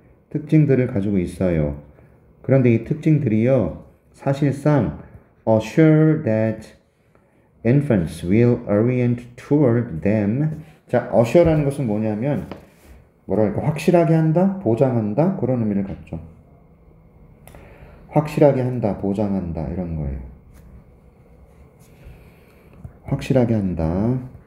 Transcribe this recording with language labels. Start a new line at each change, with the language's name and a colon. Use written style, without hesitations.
Korean: 특징들을 가지고 있어요. 그런데 이 특징들이요 사실상
English: assure that infants will orient toward them.
Korean: 자, assure라는 것은 뭐냐면 뭐랄까 확실하게 한다, 보장한다 그런 의미를 갖죠. 확실하게 한다, 보장한다 이런 거예요. 확실하게 한다.